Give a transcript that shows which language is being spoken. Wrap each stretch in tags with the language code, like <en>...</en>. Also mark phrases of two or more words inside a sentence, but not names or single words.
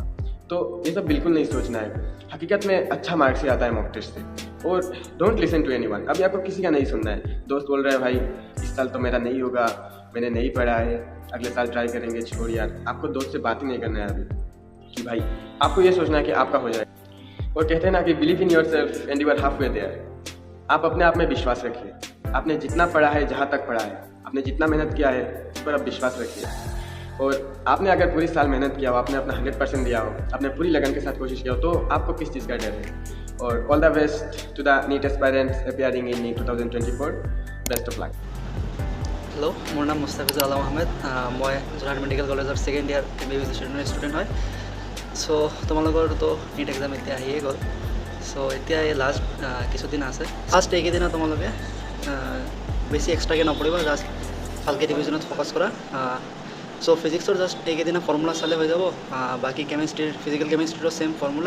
<hi>तो ये सब बिल्कुल नहीं सोचना है। हकीकत में अच्छा मार्क्स ही आता है</hi> <en>mock test</en> <hi>से। और</hi> <en>don't listen to anyone.</en> <hi>अभी आपको किसी का नहीं सुनना है। दोस्त बोल रहा है भाई इस साल तो मेरा नहीं होगा, मैंने नहीं पढ़ा है, अगले साल ट्राई करेंगे, छोड़ यार। आपको दोस्त से बात ही नहीं करना है अभी कि भाई आपको ये सोचना है कि आपका हो जाए। और कहते हैं ना कि</hi> <en>believe in yourself and you are half way there.</en> <hi>आप अपने आप में विश्वास रखिए। आपने जितना पढ़ा है, जहाँ तक पढ़ा है, आपने जितना मेहनत किया है, उस पर आप विश्वास रखिए। और आपने अगर पूरी साल मेहनत किया हो, आपने अपना 100% दिया हो, आपने पूरी लगन के साथ कोशिश किया हो, तो आपको किस चीज़ का डर है। और</hi> <en>all the best to the NEET aspirants appearing in NEET 2024. best of luck.</en> <as>হেলো, মোৰ নাম মুস্তাফিজুল আলম আহমেদ। मैं যোৰহাট মেডিকেল কলেজৰ</as> <en>second year MBBS student</en> <as>হয়। চ' তোমালোকৰতো</as> <en>NEET exam</en> <as>এতিয়া আহিয়ে গ'ল। চ' এতিয়া এই লাষ্ট কিছুদিন আছে। ফাৰ্ষ্ট এইকেইদিনত তোমালোকে বেছি এক্সট্ৰাকৈ নপঢ়িবা, জাষ্ট ভালকৈ ৰিভিজনত ফ'কাছ কৰা। চ' ফিজিক্সৰ জাষ্ট এইকেইদিনা ফৰ্মুলা চালে হৈ যাব। বাকী কেমেষ্ট্ৰিৰ, ফিজিকেল কেমেষ্ট্ৰিৰো</as> <en>same formula.</en>